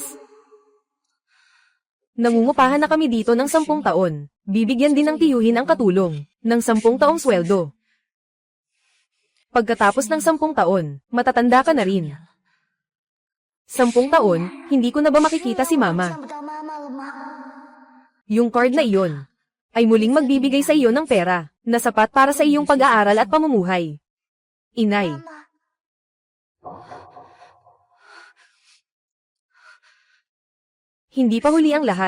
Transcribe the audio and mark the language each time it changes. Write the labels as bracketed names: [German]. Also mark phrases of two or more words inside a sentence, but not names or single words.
[Filipino] Nangungupahan na kami dito ng 10 taon. Bibigyan din ng tiyuhin ang katulong ng 10 taong sweldo. Pagkatapos ng 10 taon, matatanda ka na rin. 10 taon, hindi ko na ba makikita si mama? [Chinese] 见不到妈妈了吗？ [Filipino] Yung card na iyon ay muling magbibigay sa iyo ng pera na sapat para sa iyong pag-aaral at pamumuhay. Inay, [Chinese] 妈妈， [Filipino] hindi pa huli ang lahat.